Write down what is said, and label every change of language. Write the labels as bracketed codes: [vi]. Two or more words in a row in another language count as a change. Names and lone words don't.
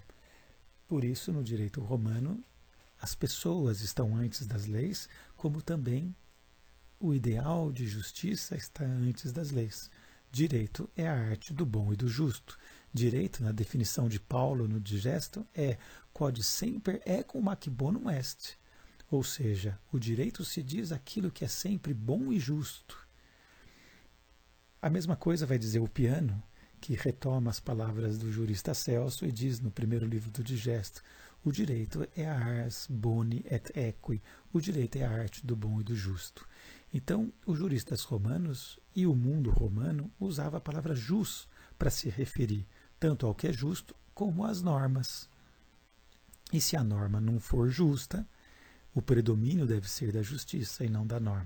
[pt] Por isso, no direito romano, as pessoas estão antes das leis, como também o ideal de justiça está antes das leis. Direito é a arte do bom e do justo. Direito, na definição de Paulo no Digesto, é [la] quod semper ecum hac bonum est. [pt] Ou seja, o direito se diz aquilo que é sempre bom e justo. A mesma coisa vai dizer o Piano, que retoma as palavras do jurista Celso e diz no primeiro livro do Digesto: o direito é a [la] ars boni et equi, [pt] o direito é a arte do bom e do justo. Então, os juristas romanos e o mundo romano usava a palavra jus para se referir tanto ao que é justo como às normas. E se a norma não for justa, o predomínio deve ser da justiça e não da norma.